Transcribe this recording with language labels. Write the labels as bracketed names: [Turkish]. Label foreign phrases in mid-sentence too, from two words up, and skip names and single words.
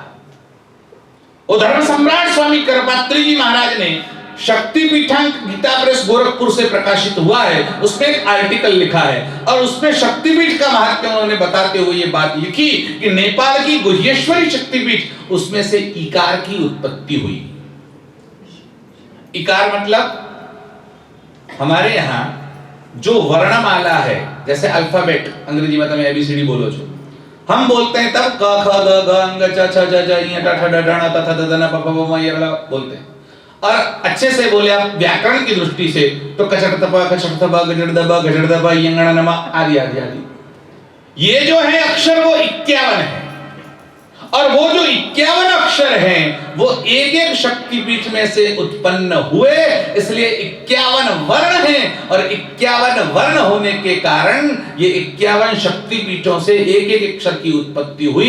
[Hindi] वो धर्म सम्राट स्वामी करपात्री जी महाराज ने शक्तिपीठांक गीता प्रेस गोरखपुर से प्रकाशित हुआ है, उसमें एक आर्टिकल लिखा है और उसमें शक्तिपीठ का महत्व उन्होंने बताते हुए ये बात लिखी कि नेपाल की गुह्येश्वरी शक्तिपीठ, उसमें से इकार की उत्पत्ति हुई। इकार मतलब हमारे यहाँ जो वर्णमाला है, जैसे अल्फाबेट अंग्रेजी में एबीसीडी बोलो, जो हम बोलते हैं तब क ख ग घ अंग च छ ज ज य ट ठ ड ढ त थ द द न प प ब म य र बोलते हैं। और अच्छे से बोले आप व्याकरण की दृष्टि से तो [Sanskrit] कचड़ तपा, कचड़ तपा, गजड़ दबा, गजड़ दबा, यंगण नमा [Hindi] आदि आदि आदि। ये जो है अक्षर वो 51 है, और वो जो 51 अक्षर हैं वो एक एक शक्तिपीठ में से उत्पन्न हुए, इसलिए 51 वर्ण हैं। और 51 वर्ण होने के कारण ये 51 शक्तिपीठों से एक एक अक्षर की उत्पत्ति हुई।